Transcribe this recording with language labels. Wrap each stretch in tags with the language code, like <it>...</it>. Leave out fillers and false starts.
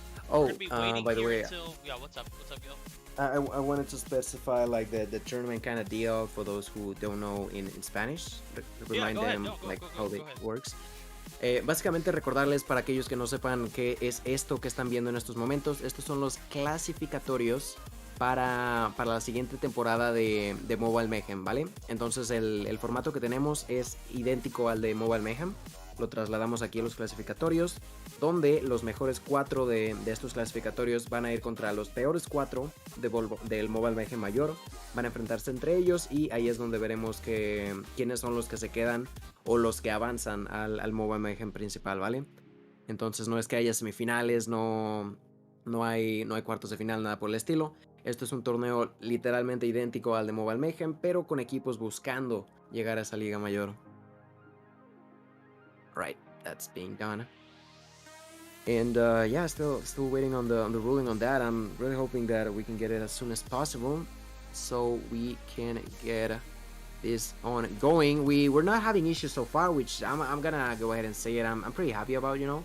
<en>Oh, by the way, yeah, what's up? What's up, Gil? I wanted to specify like the tournament kind of deal for those who don't know in Spanish. Remind them how it works.</en> <es>Básicamente recordarles para aquellos que no sepan qué es esto que están viendo en estos momentos. Estos son los clasificatorios para la siguiente temporada de Mobile Mayhem, ¿vale? Entonces el formato que tenemos es idéntico al de Mobile Mayhem. Lo trasladamos aquí a los clasificatorios, donde los mejores 4 de estos clasificatorios van a ir contra los peores 4 del Mobile Mayhem mayor. Van a enfrentarse entre ellos y ahí es donde veremos quiénes son los que se quedan o los que avanzan al Mobile Mayhem principal, ¿vale? Entonces no es que haya semifinales, no hay cuartos de final, nada por el estilo. Esto es un torneo literalmente idéntico al de Mobile Mayhem, pero con equipos buscando llegar a esa liga mayor.</es> <en>Right, that's being done. And yeah, still waiting on the ruling on that. I'm really hoping that we can get it as soon as possible, so we can get this on going. We're not having issues so far, which I'm gonna go ahead and say it. I'm pretty happy about.</en>